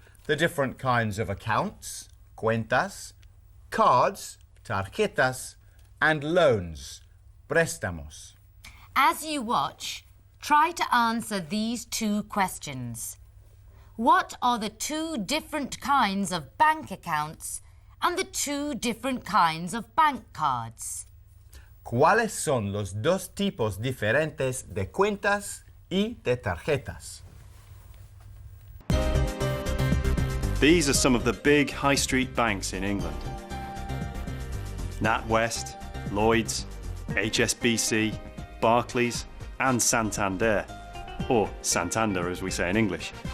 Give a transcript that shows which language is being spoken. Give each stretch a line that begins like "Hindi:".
English: The different kinds of accounts, cuentas, cards, tarjetas, and loans, préstamos. As you watch, try to answer these two questions. What are the two different kinds of bank accounts and the two different kinds of bank cards?
Spanish: ¿Cuáles son los dos tipos diferentes de cuentas y de tarjetas?
English: These are some of the big high street banks in England. NatWest, Lloyds, HSBC, Barclays and Santander, or Santander as we say in English.